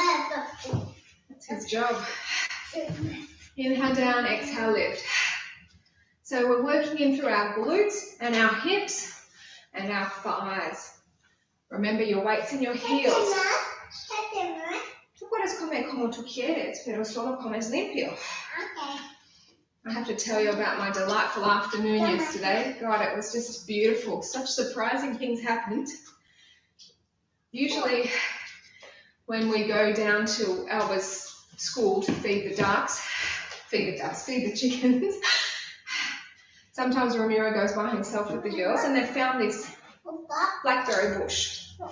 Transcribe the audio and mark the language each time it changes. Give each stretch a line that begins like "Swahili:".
English: That's his job. Inhale down, exhale lift. So we're working in through our glutes and our hips and our thighs. Remember your weights in your heels.
Spanish: Tú puedes comer como tú quieres, pero solo comes limpio.
English: I have to tell you about my delightful afternoon yesterday. God, it was just beautiful. Such surprising things happened. Usually when we go down to Alba's school to feed the chickens, sometimes Ramiro goes by himself with the girls, and they've found this blackberry bush.